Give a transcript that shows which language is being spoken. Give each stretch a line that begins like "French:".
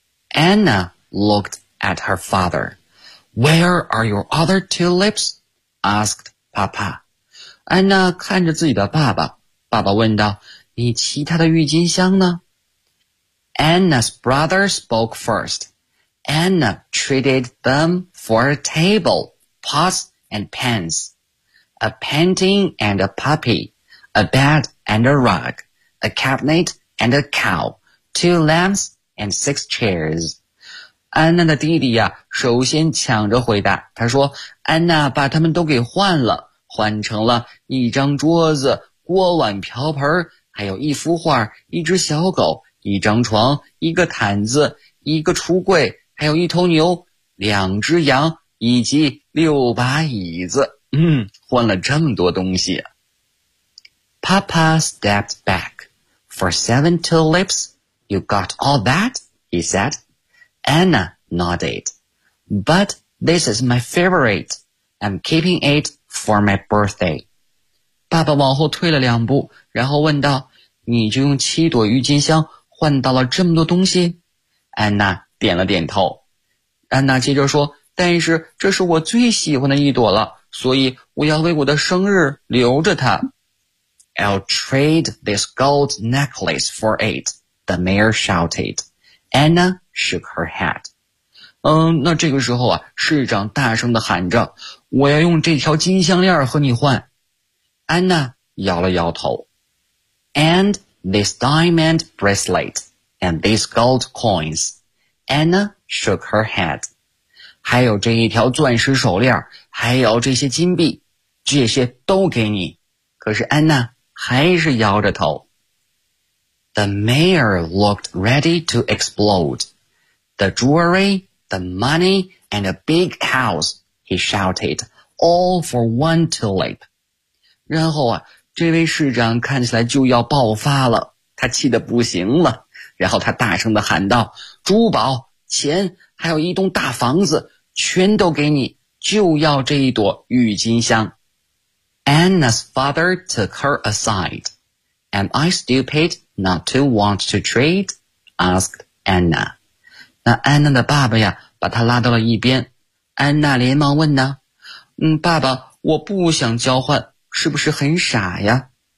English: Anna looked at her father. Where are your other tulips? Asked Papa.
Chinese: 安娜看着自己的爸爸，爸爸问道，你其他的郁金香呢？
English: Anna's brother spoke first. Anna traded them for a table, pots and pans, a painting and a puppy, a bed and a rug, a cabinet and a cow, two lamps and six chairs.
Chinese: 安娜的弟弟呀，首先抢着回答，他说安娜把他们都给换了，换成了一张桌子、锅碗瓢盆，还有一幅画、一只小狗、一张床、一个毯子、一个橱柜，还有一头牛、两只羊以及六把椅子。换了这么多东西。
English: Papa stepped back. For 7 tulips, you got all that? He said. Anna nodded. But this is my favorite. I'm keeping it for my birthday.
Chinese: 爸爸往后退了两步，然后问道，你就用七朵郁金香换到了这么多东西？ Anna 点了点头。安娜接着说，但是这是我最喜欢的一朵了，所以我要为我的生日留着它。
English: I'll trade this gold necklace for it, the mayor shouted. Anna shook her head.
Chinese: 那这个时候啊，市长大声地喊着，我要用这条金项链和你换。 Anna 摇了摇头。
English: And this diamond bracelet and these gold coins. Anna shook her head.
Chinese: 还有这一条钻石手链，还有这些金币，这些都给你。可是安娜还是摇着头。
English: The mayor looked ready to explode. The jewelry, the money, and a big house, he shouted, all for one tulip.
Chinese: 然后啊，这位市长看起来就要爆发了，他气得不行了，然后他大声地喊道，珠宝、钱，还有一栋大房子，全都给你，就要这一朵郁金香。
English: Anna's father took her aside. Am I stupid not to want to trade? Asked Anna.
Chinese: 那安娜的爸爸呀，把她拉到了一边。安娜连忙问呢，爸爸，我不想交换，是不是很傻呀？